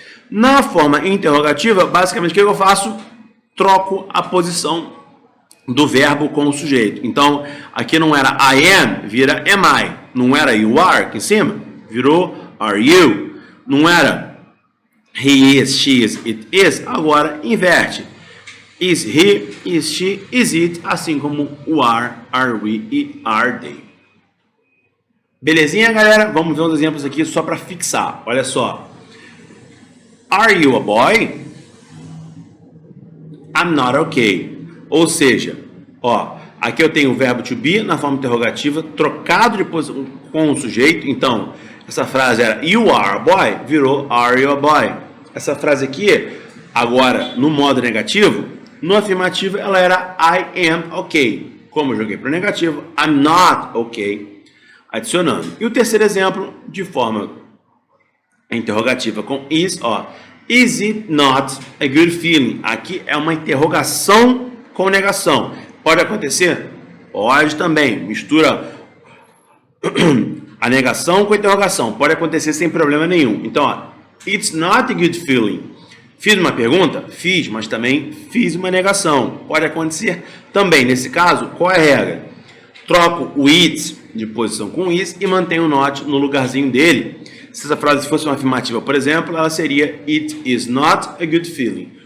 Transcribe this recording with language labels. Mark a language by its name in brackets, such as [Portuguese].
[Portuguese] Na forma interrogativa, basicamente o que eu faço? Troco a posição do verbo com o sujeito. Então, aqui não era I am, vira am I. Não era you are aqui em cima, virou are you. Não era he is, she is, it is, agora inverte. [English] Is he, is she, is it, [Portuguese] assim como o [English] are we e are they. [Portuguese] Belezinha, galera? Vamos ver uns exemplos aqui só para fixar. Olha só. [English] Are you a boy? I'm not okay. [Portuguese] Ou seja, ó, aqui eu tenho o verbo to be na forma interrogativa, trocado de posição com o sujeito. Então, essa frase era [English] you are a boy, [Portuguese] virou [English] are you a boy. [Portuguese] Essa frase aqui, agora no modo negativo, no afirmativo ela era [English] I am okay. [Portuguese] Como eu joguei para o negativo, [English] I'm not okay. [Portuguese] Adicionando. E o terceiro exemplo, de forma interrogativa com is, ó. [English] Is it not a good feeling? [Portuguese] Aqui é uma interrogação com negação. Pode acontecer? Pode também. Mistura a negação com a interrogação. Pode acontecer sem problema nenhum. Então, ó, [English] it's not a good feeling. [Portuguese] Fiz uma pergunta? Fiz, mas também fiz uma negação. Pode acontecer também. Nesse caso, qual é a regra? Troco o it de posição com is e mantenho o not no lugarzinho dele. Se essa frase fosse uma afirmativa, por exemplo, ela seria [English] it is not a good feeling.